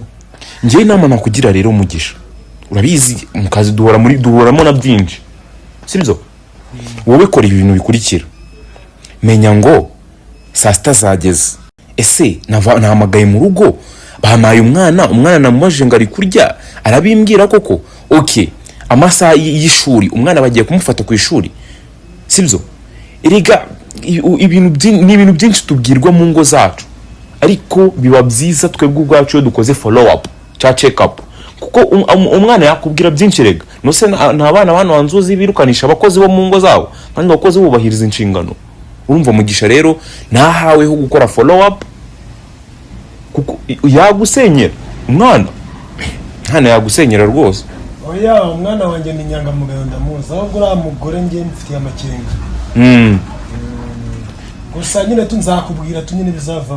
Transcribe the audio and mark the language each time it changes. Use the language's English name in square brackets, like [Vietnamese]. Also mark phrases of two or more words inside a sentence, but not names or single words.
[Kinyarwanda] ngiye inama nakugira rero Mugisha urabizi mu kazi duhoramo na byinshi sibyo wowe kora ibintu bikurikira menya ngo saa sita zageze ese nahamagaye mu rugo bamaye umwana namubajije ngo ari kurya arabimbwira koko. Okay, amasaha y'ishuri umwana bagiye kumufata ku ishuri, sibyo? Erega ibintu byinshi tubwirwa mu ngo zacu, ariko biba byiza twebwe ubwacu iyo dukoze [English] follow up [Kinyarwanda] cya [English] check up, [Kinyarwanda] kuko umwana yakubwira byinshi. Rega nose nta bana wanzuzi birukanisha abakozi bo mu ngo zabo, kandi abakozi bubahiriza inshingano. Urumva Mugisha rero nahaweho gukora [English] follow up, [Kinyarwanda] kuko yagusenyera umwana yagusenyera rwose. Oya, umwana wanjye ni inyangamugayo ndamuzi, ahubwo uriya mugore njye mfitiye amakenga. Gusa nyine nzakubwira nyine bizavamo.